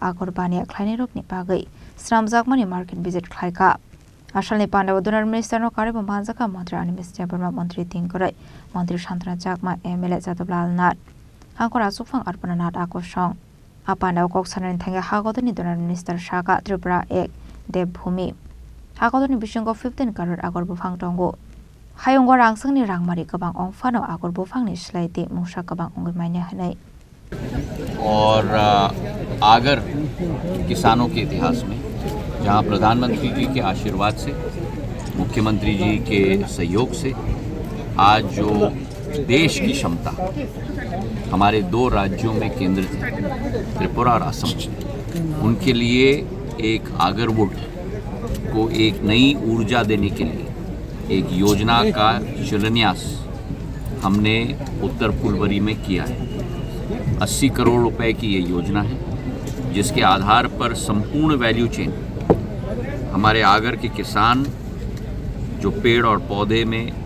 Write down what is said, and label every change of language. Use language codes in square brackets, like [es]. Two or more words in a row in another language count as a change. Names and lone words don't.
[trp] Agar bania Khlainani rokni bagai Sramjakmani market visit Kaikha Asalni Pandawa [en] DoNER Minister [trp] no karibu manjakha Mantri Administrator Burma Mantri Thangkha Mantri Shantana Jakma MLA Jatoblal Nat Hangkhor Asukfang Arpana Nat Akosong Apandawa Koksanan Thangkha Hakotorni [en] DoNER Minister [trp] Shaka Tripura Ek Deb Bhumi Hakotorni Bishango 15 crore Agar bufang tongo Hayonggo rangsangni rangmari kabang ongfano Agar bufangni slaiti mungsa kabang ongoi maine hanai [hi] और आगर किसानों के इतिहास में जहां प्रधानमंत्री जी के आशीर्वाद से मुख्यमंत्री जी के सहयोग से आज जो देश की क्षमता हमारे दो राज्यों में केंद्रित है त्रिपुरा और असम उनके लिए एक आगरवुड को एक नई ऊर्जा देने के लिए एक योजना का शिलान्यास हमने उत्तर फुलबरी में किया है 80 करोड़ रुपए की ये योजना है जिसके आधार पर संपूर्ण [en] value chain [hi] हमारे आगर के किसान जो पेड़ और पौधे में